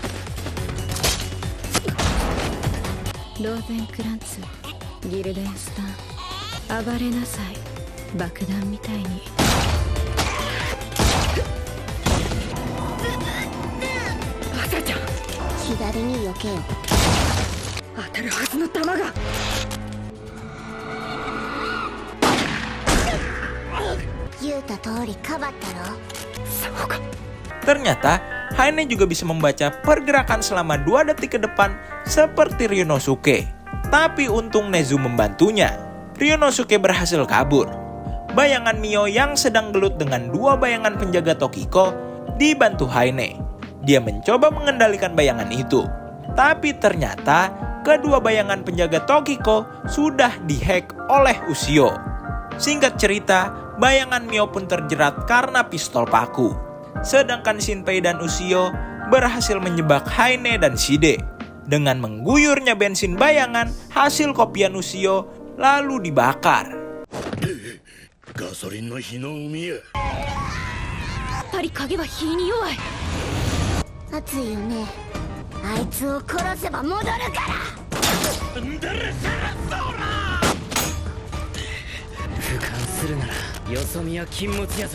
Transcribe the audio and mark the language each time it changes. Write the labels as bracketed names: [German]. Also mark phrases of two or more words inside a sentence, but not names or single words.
[Japanese] ローゼンクランツギルデンスタン暴れなさい爆弾みたいに朝ちゃん左に避けよ。当たるはずの弾が言うた通りかばったろ。そうか [Indonesian] Ternyata, Haine juga bisa membaca pergerakan selama 2 detik ke depan seperti Ryonosuke. Tapi untung Nezu membantunya. Ryonosuke berhasil kabur. Bayangan Mio yang sedang gelut dengan 2 bayangan penjaga Tokiko dibantu Haine. Dia mencoba mengendalikan bayangan itu. Tapi ternyata kedua bayangan penjaga Tokiko sudah dihack oleh Ushio. Singkat cerita, bayangan Mio pun terjerat karena pistol paku. Sedangkan Shinpei dan Ushio berhasil menjebak Haine dan Shide. Dengan mengguyurnya bensin bayangan hasil kopian Ushio lalu dibakar. [Japanese] ガソリンの火の海や。やっぱり影は火に弱い。熱いよね。あいつを殺せば戻るから。俯瞰するならよそ見は禁物やぞ。